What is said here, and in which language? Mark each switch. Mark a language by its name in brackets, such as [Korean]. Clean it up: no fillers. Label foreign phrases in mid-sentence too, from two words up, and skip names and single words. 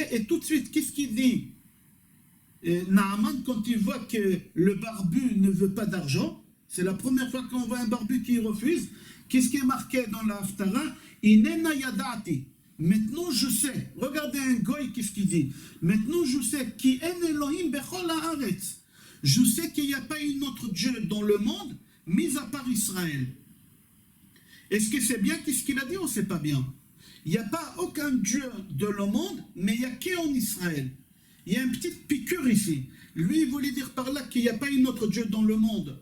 [French] Et tout de suite, qu'est-ce qu'il dit? Naaman, quand il voit que le barbu ne veut pas d'argent, c'est la première fois qu'on voit un barbu qui refuse. Qu'est-ce qui est marqué dans la Haftara? [Hebrew] הנה נא ידעתי. [French] Maintenant je sais. Regardez un goy, qu'est-ce qu'il dit? Maintenant je sais qui [Hebrew] אין אלהים בכל הארץ. [French] Je sais qu'il n'y a pas un autre Dieu dans le monde, mis à part Israël. Est-ce que c'est bien qu'est-ce qu'il a dit ou c'est pas bien? Il n'y a pas aucun Dieu de le monde, mais il y a qu'en Israël. Il y a une petite piqûre ici. Lui, il voulait dire par là qu'il n'y a pas un autre Dieu dans le monde.